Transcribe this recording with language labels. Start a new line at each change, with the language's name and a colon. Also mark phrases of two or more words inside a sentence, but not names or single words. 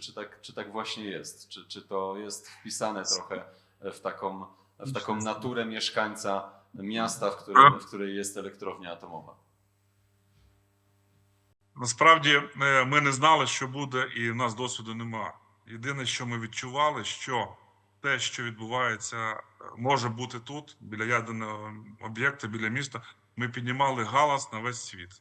Polish: Czy tak właśnie jest? Czy to jest wpisane trochę w taką naturę mieszkańca miasta, w której jest elektrownia atomowa?
Ukrainian: Насправді ми не знали, що буде, і в нас досвіду нема. Єдине, що ми відчували, що те, що відбувається, може бути тут, біля ядерного об'єкту, біля міста, ми піднімали галас на весь світ.